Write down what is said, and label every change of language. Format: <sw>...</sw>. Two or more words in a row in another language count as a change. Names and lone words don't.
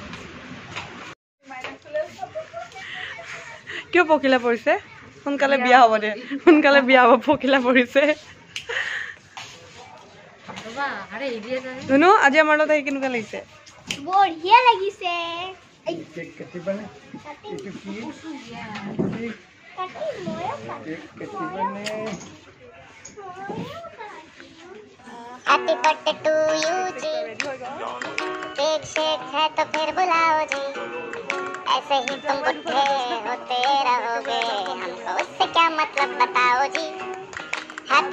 <as>কিয় পখিলা পৰিছে সোনকালে বিয়া হ'ব দে সোনকালে বিয়া হ'ব পখিলা পৰিছে ধুনু আজি আমাৰ লগত আহি কেনেকুৱা লাগিছে বঢ়িয়া লাগিছে</as> <en>happy birthday to you</en> <hi>जी केक शेक है तो फिर बुलाओ जी ऐसे ही तुम बुढ़े होते रहोगे हमको उससे क्या मतलब बताओ जी हैप्पी</hi>